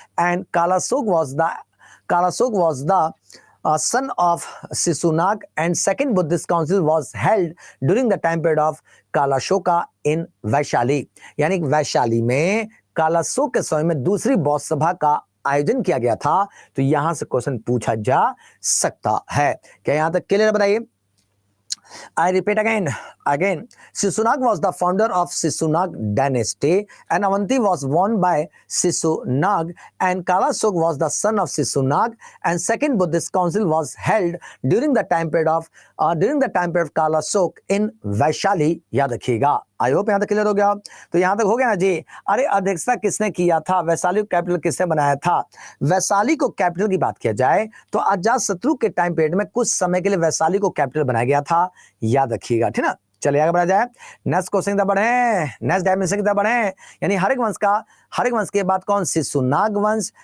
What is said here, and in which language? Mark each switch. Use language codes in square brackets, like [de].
[en] and Kalashoka was the son of Shishunag and second Buddhist council was held during the time period of Kalashoka in Vaishali, [hi] यानी वैशाली में कालाशोक के समय में दूसरी बौद्ध सभा का आयोजन किया गया था। तो यहां से क्वेश्चन पूछा जा सकता है। क्या यहां तक क्लियर बताइए। [en] I repeat again. Shishunag was the founder of Shishunag dynasty and Avanti was won by Shishunag and Kalashok was the son of Shishunag and second Buddhist council was held during the time period of Kalashok in Vaishali. [hi] याद रखिएगा। I hope यहाँ तक clear हो गया। तो यहाँ तक हो गया ना जी। अरे अध्यक्षता किसने किया था, वैशाली को कैपिटल किसने बनाया था। वैशाली को कैपिटल की बात किया जाए तो अजात शत्रु के टाइम पीरियड में कुछ समय के लिए वैशाली को कैपिटल बनाया गया था, याद रखिएगा, ठीक ना। चलिए आगे बढ़ा जाए। नेक्स्ट क्वेश्चन की तरफ बढ़े, नेक्स्ट डायमेंशन की तरफ बढ़े। यानी हर एक वंश के बाद कौन, शिशुनाग वंश।